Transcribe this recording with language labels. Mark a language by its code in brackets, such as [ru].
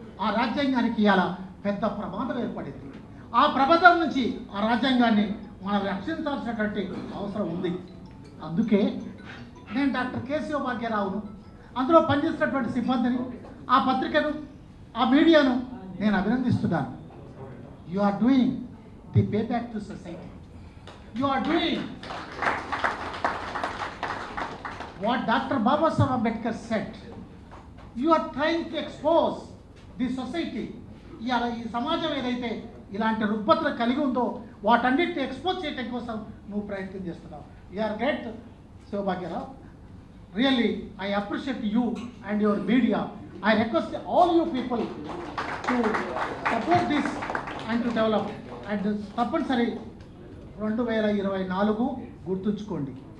[te] ఆ రాజ్యాంగానికి ఇలా పెద్ద ప్రమాదం ఏర్పడింది. ఆ ప్రమాదం నుంచి ఆ రాజ్యాంగాన్ని మనం రక్షించాల్సినటువంటి అవసరం ఉంది. అందుకే నేను డాక్టర్ కేశవ భాగ్యరావును, అందులో పనిచేసినటువంటి సిబ్బందిని, ఆ పత్రికను, ఆ మీడియాను నేను అభినందిస్తున్నాను. [en] You are doing the payback to society. You are doing what Dr. Babasaheb Ambedkar said. You are trying to expose the society. [te] ఈ సమాజం ఏదైతే ఇలాంటి రుగ్మతలు కలిగి ఉందో వాటన్నిటిని ఎక్స్పోజ్ చేయడం కోసం నువ్వు ప్రయత్నం చేస్తున్నావు. [en] You are great, Shivabhagyarao. Really, I appreciate you and your media. I request all you people to support this and to develop. [te] And తప్పనిసరి 2024 గుర్తుంచుకోండి.